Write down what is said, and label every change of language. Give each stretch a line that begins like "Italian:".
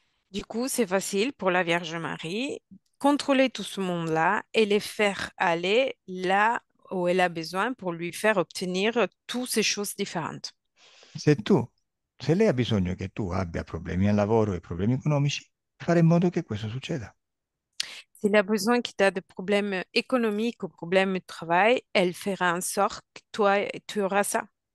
French: Du coup, c'est facile pour la Vierge Marie contrôler tout ce monde-là et les faire aller là où elle a besoin pour lui faire obtenir toutes ces choses différentes.
Italian: Se tu, se lei ha bisogno che tu abbia problemi al lavoro e problemi economici, fare in modo che questo succeda.
French: S'il a besoin que tu as des problèmes économiques ou problèmes de travail, elle fera en sorte que toi, tu auras ça.